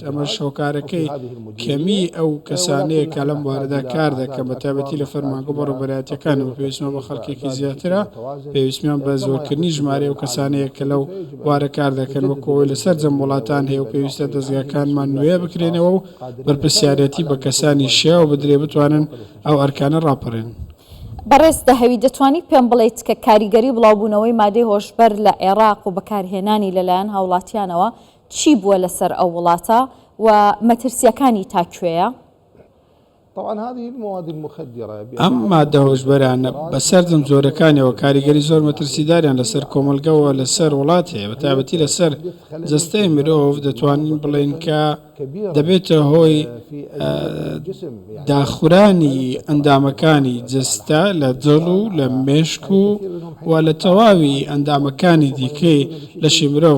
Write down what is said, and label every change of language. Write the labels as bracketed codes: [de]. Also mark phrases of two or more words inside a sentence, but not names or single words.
[ckb] ئەمە شۆکارەکەی کەمی ئەو کەسانەیە کە لەم بوارەدا کار دەکەن بە تایبەتی لە فەرمانگە بەڕێوەبەرایەتیەکان و پێویستمان بە خەڵکێکی زیاترە، پێویستمان بە زۆرکردنی ژمارە و کەسانەیە کە لەو بوارە کار دەکەن وەکەوەی لەسەر جەم وڵاتان هەیە و پێویستە دەستگاکانمان نوێ بکرێنەوە و بەرپرسیارەتی بە کەسانی شیا و بدرێ بتوانن ئەو ئەرکانە ڕاپەڕێن. بەڕێز دەهەوی دەتوانیت پێم بڵێیت کە کاریگەری بڵاوبوونەوەی مادەی هۆشبەر لە عێراق و بەکارهێنانی لەلایەن هاوڵاتیانەوە چی بووە لەسەر ئەو وڵاتە و مەترسیەکانی تاکوێیە؟ [ar] طبعا هذه المواد المخدرة [ckb] ئەم مادە هۆشبەرانە بەسەردەم زۆرەکانیەوە کاریگەری زۆر مەترسیداریان لەسەر کۆمەلگەوە لەسەر وڵات هەیە، بە تایبەتی لەسەر جەستەی مرۆڤ دەتوانین بڵێن کە دەبێتە هۆی داخورانی ئەندامەکانی جەستە لە دڵ و لە مێشک و لە تەواوی ئەندامەکانی دیکەی لەشی مرۆڤ.